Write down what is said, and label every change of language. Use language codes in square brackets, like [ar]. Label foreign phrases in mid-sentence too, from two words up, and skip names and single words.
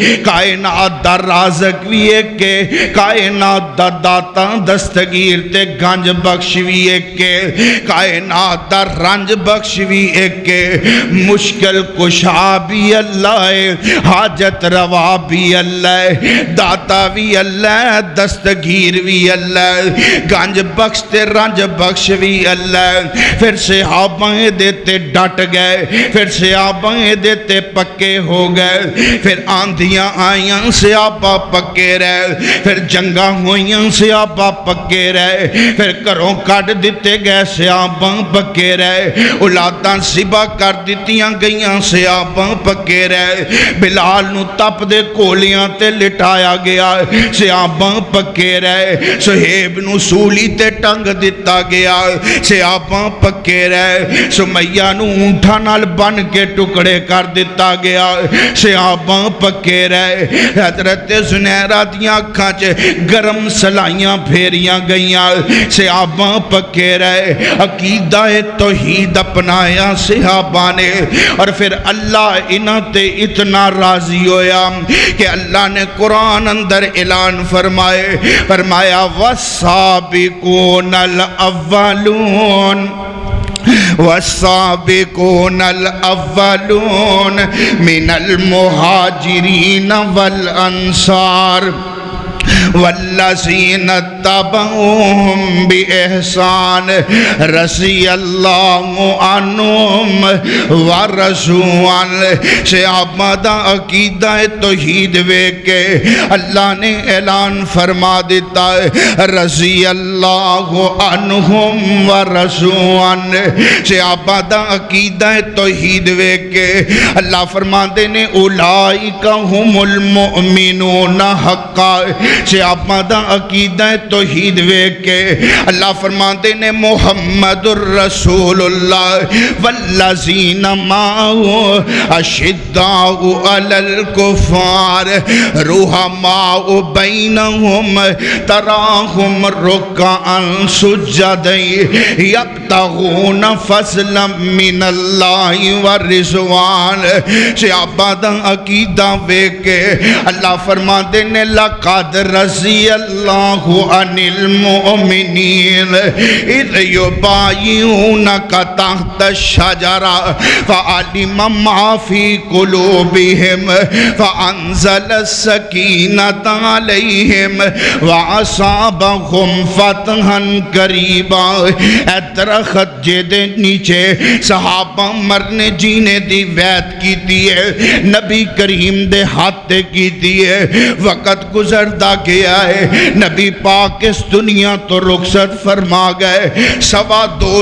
[pa] کائنات دا رازق بھی ایک کے کائنات دا داتا دستگیر تے گنج بخش بھی ایک کے کائنات دا رنج بخش بھی ایک کے مشکل کشا بھی اللہ ہے حاجت روا بھی اللہ ہے داتا بھی اللہ ہے دستگیر بھی اللہ ہے گنج بخش تے رنج بخش بھی اللہ ہے پھر صحابہ دیتے ڈٹ گئے پھر صحابہ دیتے پکے ہو گئے پھر آندھیاں آئیاں صحابہ پکے رہے پھر جنگاں ہوئیاں صحابہ پکے رہے پھر گھروں کٹ دیتے گئے صحابہ پکے رہے اولاداں ذبح کر دیتیاں گئیاں صحابہ پکے رہے بلال نو تپ دے کولیاں تے لٹایا گیا صحابہ پکے رہے صہیب نو سولی تے ٹنگ دیتا گیا صحابہ پکے رہے سمیہ نو اونٹھا نال بن کے ٹکڑے کر دیتا گیا صحابہ پکے رہے حضرت زنیرہ دیاں کھانچ گرم سلائیاں پھیریاں گئیاں صحابہ پکے رہے عقیدہ توحید اپنایا صحابہ نے اور پھر اللہ انہاں تے اتنا راضی ہویا کہ اللہ نے قرآن اندر اعلان فرمایا [ar] والسابقون الاولون والسابقون الاولون من المہاجرین والانصار والذین اتبعوهم بإحسان رضی اللہ عنہم ورضوا عنہ [pa] صحابہ دا عقیدہ توحید ویکھ کے اللہ نے اعلان فرما دیتا ہے [ar] رضی اللہ عنہم ورضوا عنہ [pa] صحابہ دا عقیدہ توحید ویکھ کے اللہ فرما دینے [ar] اولئک هم المؤمنون حقا [pa] صحابہ دا عقیدہ توحید ویکھ کے اللہ فرماتے نے [ar] محمد الرسول اللہ والذین معه اشداء علی الکفار رحماء بینہم تراہم رکعا سجدا یبتغون فضلا من اللہ ورضوان [pa] صحابہ دا عقیدہ ویکھ کے اللہ فرماتے نے [ar] لقد رضی اللہ عن المؤمنین اذ یبایعونک تحت الشجرہ فعلم ما فی قلوبہم فانزل السکینۃ علیہم واصابہم فتحا قریبا [pa] اے درخت جدے نیچے صحابہ مرنے جینے دی وعد کی دیئے نبی کریم دے ہاتھ کی دیئے وقت گزردہ گیا ہے نبی پاک اس دنیا تو رخصت فرما گئے 2.25